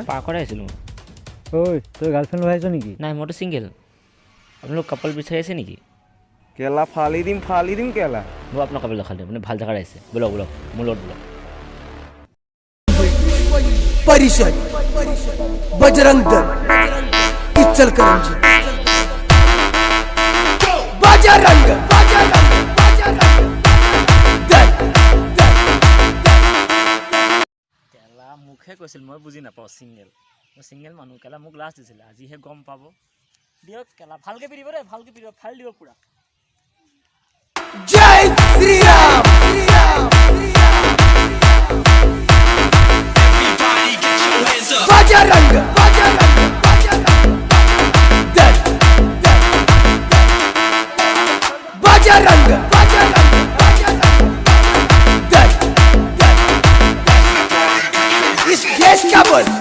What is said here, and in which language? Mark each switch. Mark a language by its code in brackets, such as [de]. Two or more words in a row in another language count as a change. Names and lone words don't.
[as] পাৰ্কত আহিছিলোঁ ঐ তই গাৰ্লফ্ৰেণ্ড লৈ আহিছ নেকি নাই মইতো ছিংগেল আপোনালোক কাপল বিচাৰি আছে নেকি কেলা ফালি দিম কেলা মই আপোনাৰ কাপল দেখালোঁ আপুনি ভাল জেগাত আহিছে বলক মোৰ লগত বলক [hi] परिषद बजरंग दल इचलकरंजी बजरंग दल [as] কেলা মুখে কৈছিল মই বুজি নাপাওঁ মই ছিংগেল মানুহ কেলা মোক লাষ্ট দিছিলে আজিহে গম পাব দিয়ক কেলা ভালকৈ পিৰিব দেই ভালকৈ পিৰিব ফাইল দিব পূৰা [hi] जय श्री राम बजरंग दल बजरंग दल इस देश का बोल